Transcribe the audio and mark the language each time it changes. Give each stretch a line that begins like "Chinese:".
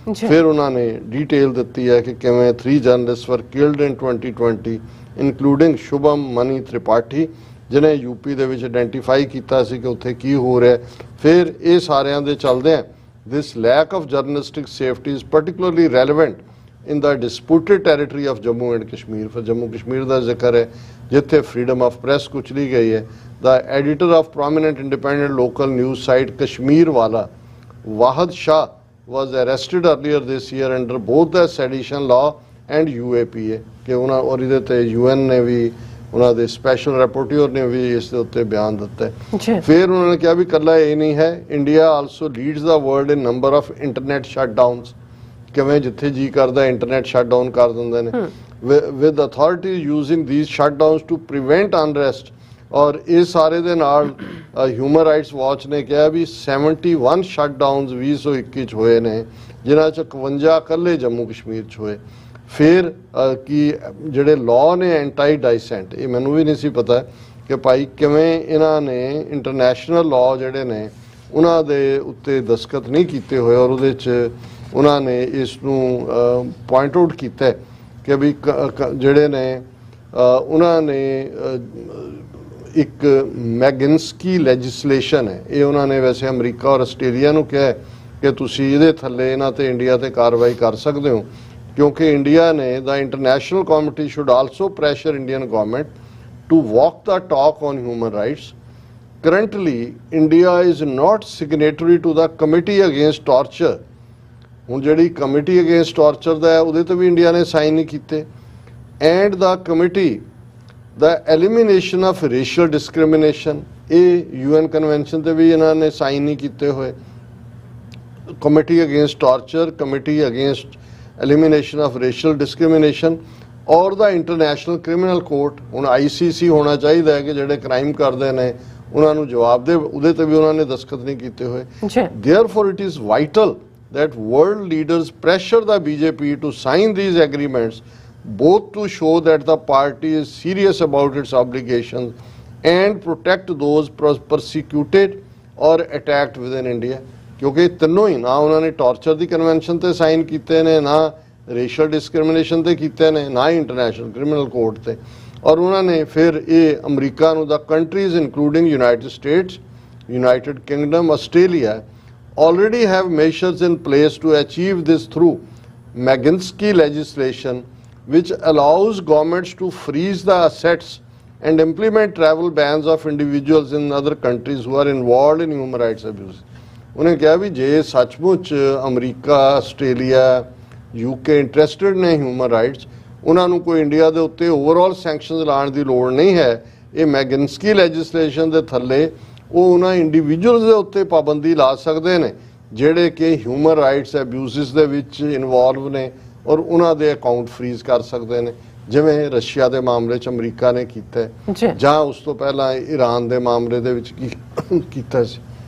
Punjabi: ਫਿਰ ਉਹਨਾਂ ਨੇ ਡੀਟੇਲ ਦਿੱਤੀ ਹੈ ਕਿ ਕਿਵੇਂ 3 ਜਰਨਲਿਸਟ
English: were killed in 2020 including
Punjabi: ਸ਼ੁਭਮ ਮਨੀ ਤ੍ਰਿਪਾਠੀ, ਜਿਹਨੇ ਯੂਪੀ ਦੇ ਵਿੱਚ ਆਇਡੈਂਟੀਫਾਈ ਕੀਤਾ ਸੀ ਕਿ ਉੱਥੇ ਕੀ ਹੋ ਰਿਹਾ। ਫਿਰ ਇਹ ਸਾਰਿਆਂ ਦੇ ਚੱਲਦੇ ਆ
English: This lack of journalistic safety is particularly relevant in the disputed territory of Jammu and Kashmir.
Punjabi: For Jammu Kashmir ਦਾ ਜ਼ਿਕਰ ਹੈ ਜਿੱਥੇ
English: freedom of press
Punjabi: ਕੁਚਲੀ ਗਈ ਹੈ।
English: The editor of prominent independent local news site Kashmir Wala, Wahid Shah, was arrested earlier this year under both the sedition law and UAPA
Punjabi: ਕਿ ਉਹਨਾਂ ਔਰ ਇਹਦੇ ਤੇ UN ਨੇ ਵੀ ਉਹਨਾਂ ਦੇ ਸਪੈਸ਼ਲ ਰਿਪੋਰਟਰ ਨੇ ਵੀ ਇਸ ਦੇ ਉੱਤੇ ਬਿਆਨ ਦਿੱਤਾ ਹੈ। ਫਿਰ ਉਹਨਾਂ ਨੇ ਕਿਹਾ ਵੀ ਇਕੱਲਾ ਇਹ ਨਹੀਂ ਹੈ,
English: India also leads the world in number of internet shutdowns,
Punjabi: ਕਿਵੇਂ ਜਿੱਥੇ ਜੀ ਕਰਦਾ ਇੰਟਰਨੈਟ ਸ਼ਟਡਾਊਨ ਕਰ ਦਿੰਦੇ ਨੇ,
English: With authorities using these shutdowns to prevent unrest.
Punjabi: ਔਰ ਇਹ ਸਾਰੇ ਦੇ ਨਾਲ ਹਿਊਮਨ ਰਾਈਟਸ ਵਾਚ ਨੇ ਕਿਹਾ ਵੀ 71 ਸ਼ਟਡਾਊਨਸ 2021 ਚ ਹੋਏ ਨੇ, ਜਿਨ੍ਹਾਂ ਚ 51 ਇਕੱਲੇ ਜੰਮੂ ਕਸ਼ਮੀਰ ਚ ਹੋਏ। ਫਿਰ ਕਿ ਜਿਹੜੇ ਲਾਅ ਨੇ ਐਂਟੀ ਡਾਈਸੈਂਟ, ਇਹ ਮੈਨੂੰ ਵੀ ਨਹੀਂ ਸੀ ਪਤਾ ਕਿ ਭਾਈ ਕਿਵੇਂ ਇਹਨਾਂ ਨੇ ਇੰਟਰਨੈਸ਼ਨਲ ਲਾਅ ਜਿਹੜੇ ਨੇ ਉਹਨਾਂ ਦੇ ਉੱਤੇ ਦਸਤਖਤ ਨਹੀਂ ਕੀਤੇ ਹੋਏ, ਔਰ ਉਹਦੇ 'ਚ ਉਹਨਾਂ ਨੇ ਇਸ ਨੂੰ ਪੁਆਇੰਟ ਆਊਟ ਕੀਤਾ ਕਿ ਵੀ ਜਿਹੜੇ ਨੇ ਉਹਨਾਂ ਨੇ ਇੱਕ ਮੈਗਿੰਸਕੀ ਲੈਜਿਸਲੇਸ਼ਨ ਹੈ, ਇਹ ਉਹਨਾਂ ਨੇ ਵੈਸੇ ਅਮਰੀਕਾ ਔਰ ਆਸਟ੍ਰੇਲੀਆ ਨੂੰ ਕਿਹਾ ਕਿ ਤੁਸੀਂ ਇਹਦੇ ਥੱਲੇ ਇਹਨਾਂ ਤੇ ਇੰਡੀਆ ਤੇ ਕਾਰਵਾਈ ਕਰ ਸਕਦੇ ਹੋ, ਕਿਉਂਕਿ ਇੰਡੀਆ ਨੇ
English: The international committee should also pressure Indian government to walk the talk on human rights. Currently, India is not signatory to the Committee Against Torture.
Punjabi: ਹੁਣ ਜਿਹੜੀ ਕਮੇਟੀ ਅਗੇਂਸਟ ਟਾਰਚਰ ਦਾ ਹੈ ਉਹਦੇ ਤੇ ਵੀ ਇੰਡੀਆ ਨੇ ਸਾਈਨ ਨਹੀਂ ਕੀਤੇ, and ਦਾ committee ਦਾ elimination of racial discrimination, ਇਹ UN convention ਤੇ ਵੀ ਇਹਨਾਂ ਨੇ ਸਾਈਨ ਨਹੀਂ ਕੀਤੇ ਹੋਏ। Committee against torture, committee against elimination of racial discrimination ਔਰ ਦਾ ਇੰਟਰਨੈਸ਼ਨਲ ਕ੍ਰਿਮੀਨਲ ਕੋਰਟ, ਹੁਣ ICC ਹੋਣਾ ਚਾਹੀਦਾ ਹੈ ਕਿ ਜਿਹੜੇ ਕ੍ਰਾਈਮ ਕਰਦੇ ਨੇ ਉਹਨਾਂ ਨੂੰ ਜਵਾਬ ਦੇ, ਉਹਦੇ ਤੇ ਵੀ ਉਹਨਾਂ ਨੇ ਦਸਤਖਤ ਨਹੀਂ ਕੀਤੇ ਹੋਏ।
English: Therefore, it is vital that world leaders pressure the BJP to sign these agreements, both to show that the party is serious about its obligations and protect those persecuted or attacked within India.
Punjabi: ਕਿਉਂਕਿ ਤਿੰਨੋਂ ਹੀ ਨਾ ਉਹਨਾਂ ਨੇ torture ਦੀ convention ਤੇ sign ਕੀਤੇ ਨੇ, ਨਾ racial discrimination ਤੇ ਕੀਤੇ ਨੇ, ਨਾ ਹੀ ਇੰਟਰਨੈਸ਼ਨਲ ਕ੍ਰਿਮੀਨਲ ਕੋਰਟ ਤੇ। ਔਰ ਉਹਨਾਂ ਨੇ ਫਿਰ ਇਹ ਅਮਰੀਕਾ ਨੂੰ
English: The countries including United States, United Kingdom, Australia already have measures in place to achieve this through Magnitsky legislation, which allows governments to freeze the assets and implement travel bans of individuals in other countries who are involved in human rights abuse.
Punjabi: ਉਹਨੇ ਕਿਹਾ ਵੀ ਜੇ ਸੱਚਮੁੱਚ America, Australia, UK interested ਨੇ human rights, ਉਹਨਾਂ ਨੂੰ ਕੋਈ India ਦੇ ਉੱਤੇ ਓਵਰਆਲ ਸੈਂਕਸ਼ਨਸ ਲਾਉਣ ਦੀ ਲੋੜ ਨਹੀਂ ਹੈ ਇਹ ਮੈਗਨਸਕੀ ਲੈਜਿਸਲੇਸ਼ਨ ਦੇ ਥੱਲੇ ਉਹ ਉਹਨਾਂ ਇੰਡੀਵਿਜੂਅਲਸ ਦੇ ਉੱਤੇ ਪਾਬੰਦੀ ਲਾ ਸਕਦੇ ਨੇ ਜਿਹੜੇ ਕਿ ਹਿਊਮਨ ਰਾਈਟਸ ਐਬਿਊਜ਼ਸ ਦੇ ਵਿੱਚ ਇਨਵੋਲਵ ਨੇ ਔਰ ਉਹਨਾਂ ਦੇ ਅਕਾਊਂਟ ਫਰੀਜ਼ ਕਰ ਸਕਦੇ ਨੇ, ਜਿਵੇਂ ਰਸ਼ੀਆ ਦੇ ਮਾਮਲੇ 'ਚ ਅਮਰੀਕਾ ਨੇ ਕੀਤਾ ਹੈ ਜਾਂ ਉਸ ਤੋਂ ਪਹਿਲਾਂ ਈਰਾਨ ਦੇ ਮਾਮਲੇ ਦੇ ਵਿੱਚ ਕੀਤਾ ਸੀ।